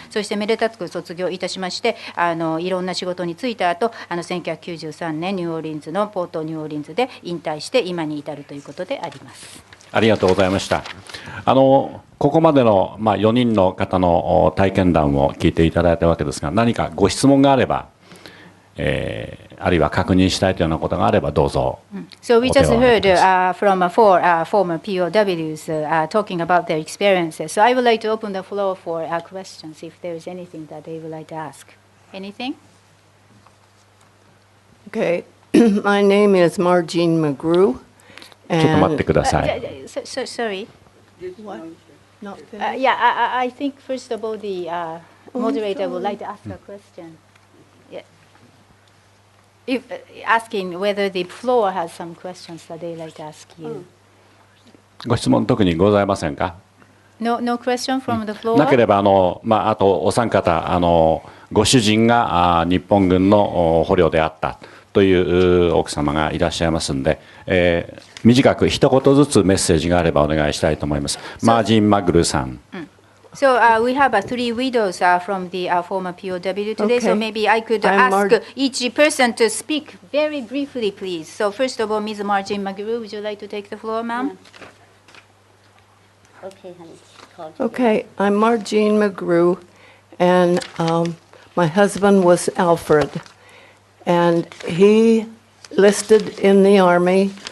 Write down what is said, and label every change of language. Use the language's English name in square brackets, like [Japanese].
[Japanese] そしてめでたく卒業いたしまして、いろんな仕事に就いた後1993年ニューオーリンズのポートニューオーリンズで引退して今に至るということであります。ありがとうございました。ここまでの4人の方の体験談を聞いていただいたわけですが、何かご質問があれば、あるいは確認したいというようなことがあればどうぞ。 [English] So we just heard from four former POWs talking about their experiences. So I would like to open the floor for questions if there is anything that they would like to ask. Anything? Okay. My name is Marjean McGrew. [Japanese] ちょっと待ってください。 [English] Sorry. What? Not finished? Yeah, I think first of all the moderator would like to ask a question. If, asking whether the floor has some questions that they like to ask you. [Japanese] ご質問特にございませんか？ [English] No question from the floor? [Japanese] なければあとお三方ご主人が日本軍の捕虜であったという奥様がいらっしゃいますので、短く一言ずつメッセージがあればお願いしたいと思います。マージン・マグルーさん。 [English] So we have three widows from the former POW today. So Okay. maybe I could I'm ask each person to speak very briefly, please. So first of all, Ms. Marjean McGrew, would you like to take the floor, ma'am? Okay, honey. Called you. Okay, I'm Marjean McGrew, and my husband was Alfred, and he listed in the Army.